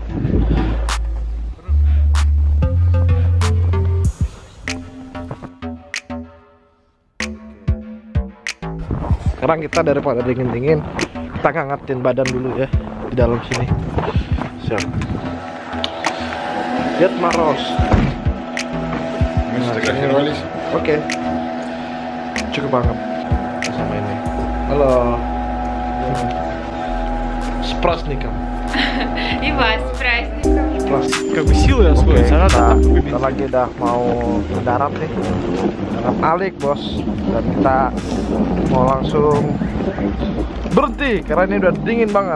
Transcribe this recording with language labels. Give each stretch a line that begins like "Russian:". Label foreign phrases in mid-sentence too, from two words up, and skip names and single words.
Indonesian: Sekarang kita daripada dingin-dingin, kita ngangetin badan dulu ya di dalam sini. Siap. Lihat Maros. Oke. Cukup banget sama ini. Halo.
Russian: С праздником. И вас с праздником. Как бы силы освоить,
Indonesian: Kita lagi udah mau mendarat nih dengan Alik bos, dan kita mau langsung berhenti karena ini udah dingin banget.